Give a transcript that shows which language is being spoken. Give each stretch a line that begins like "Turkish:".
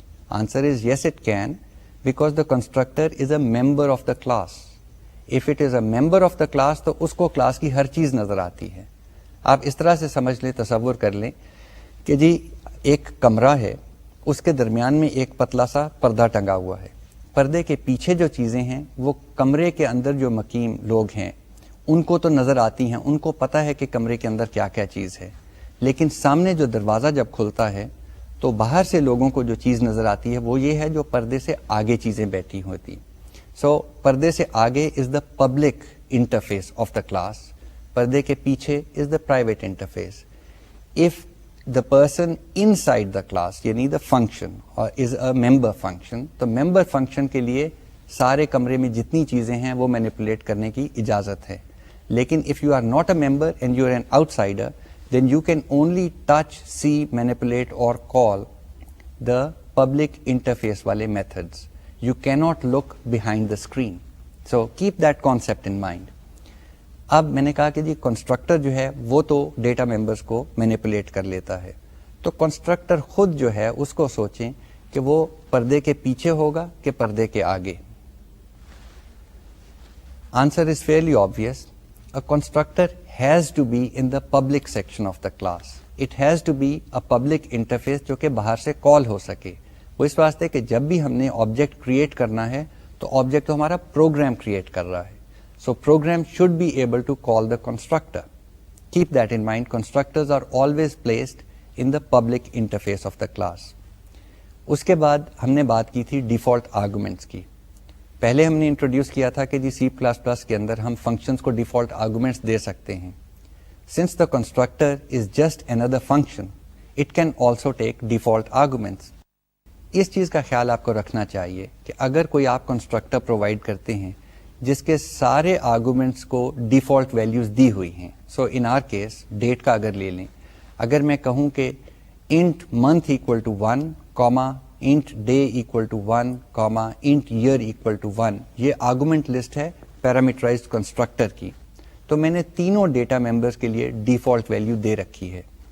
English: Answer is yes it can because the constructor is a member of the class. If it is a member of the class
Urdu: تو اس کو class کی ہر چیز نظر آتی ہے. آپ اس طرح سے سمجھ لیں، تصور کر لیں کہ جی ایک کمرہ ہے، اس کے درمیان میں ایک پتلا سا پردہ ٹنگا ہوا ہے. پردے کے پیچھے جو چیزیں ہیں وہ کمرے کے اندر جو مقیم لوگ ہیں ان کو تو نظر آتی ہیں، ان کو پتا ہے کہ کمرے کے اندر کیا کیا چیز ہے. لیکن سامنے جو دروازہ جب کھلتا ہے تو باہر سے لوگوں کو جو چیز نظر آتی ہے وہ یہ ہے جو پردے سے آگے چیزیں بیٹھی ہوتی.
English: so
Urdu: پردے سے آگے
English: is the public interface of the class,
Urdu: پردے کے پیچھے
English: Is the private interface.
Urdu: If
English: the person inside the class
Urdu: یعنی
English: the function or is a member function
Urdu: تو member function کے لیے سارے کمرے میں جتنی چیزیں ہیں وہ مینیپولیٹ کرنے کی اجازت ہے.
English: لیکن if you are not a member and you are an outsider then you can only touch, see, manipulate or call the public interface والے methods. You cannot look behind the screen. So keep that concept in mind.
Urdu: اب میں نے کہا کہ جی constructor جو ہے وہ تو ڈیٹا ممبرس کو مینیپولیٹ کر لیتا ہے، تو کنسٹرکٹر خود جو ہے اس کو سوچیں کہ وہ پردے کے پیچھے ہوگا کہ پردے کے آگے.
English: Answer is fairly obvious. A constructor has to be in the public section of the class. It has to be a public interface
Urdu: جو کہ باہر سے کال ہو سکے. وہ اس واسطے کہ جب بھی ہم نے آبجیکٹ کریٹ کرنا ہے تو آبجیکٹ تو ہمارا پروگرام کریٹ کر رہا ہے.
English: So program should be able to call the constructor. Keep that in mind. Constructors are always placed in the public interface of the class.
Urdu: اس کے بعد ہم نے بات کی تھی ڈیفالٹ آرگومنٹس کی. پہلے ہم نے انٹروڈیوس کیا تھا کہ جی C++ کے اندر ہم فنکشنز کو ڈیفالٹ آرگومنٹس دے سکتے ہیں.
English: Since the constructor is just another function, it can also take default arguments.
Urdu: اس چیز کا خیال آپ کو رکھنا چاہیے کہ اگر کوئی آپ کنسٹرکٹر پرووائڈ کرتے ہیں جس کے سارے آرگومنٹس کو ڈیفالٹ ویلیوز دی ہوئی ہیں،
English: so in our case
Urdu: ڈیٹ کا اگر لے لیں، اگر میں کہوں کہ
English: int month equal to 1
Urdu: Cama int day equal to 1 Cama int year equal to 1، یہ آرگومنٹ لسٹ ہے پیرامیٹرائزڈ کنسٹرکٹر کی، تو میں نے تینوں ڈیٹا ممبرس کے لیے ڈیفالٹ ویلیو دے رکھی ہے.